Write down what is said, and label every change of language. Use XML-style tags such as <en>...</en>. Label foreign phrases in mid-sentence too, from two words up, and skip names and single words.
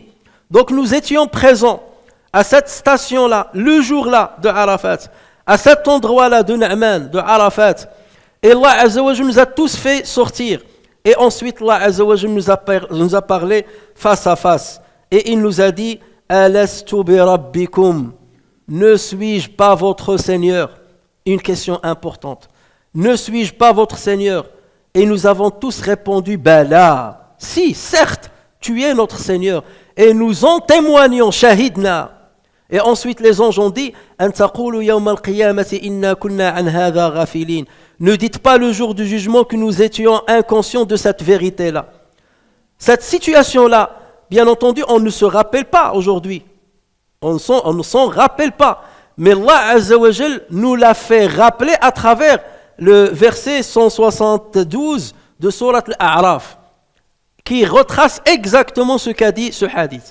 <fr>Donc nous étions présents à cette station-là, le jour-là de Arafat, à cet endroit-là de Na'man, de Arafat, et Allah</fr> <ar>عز وجل</ar> <fr>nous a tous fait sortir. Et ensuite, Allah</fr> <ar>عز وجل</ar> <fr>nous a parlé face à face. Et il nous a dit,</fr> <ar>ألست بربكم,</ar> <fr>ne suis-je pas votre Seigneur? Une question importante. Ne suis-je pas votre Seigneur? Et nous avons tous répondu, Bala. Si, certes, tu es notre Seigneur. Et nous en témoignons, shahidna. Et ensuite les anges ont dit,</fr> <ar>أن تقولوا يوم القيامة إنا كنا عن هذا غافلين.</ar> <fr>Ne dites pas le jour du jugement que nous étions inconscients de cette vérité-là. Cette situation-là, bien entendu, on ne se rappelle pas aujourd'hui. On ne s'en rappelle pas. Mais Allah</fr> <ar>عز وجل</ar> <fr>nous l'a fait rappeler à travers le verset 172 de Surat Al-A'raf, qui retrace exactement ce qu'a dit ce hadith.</fr>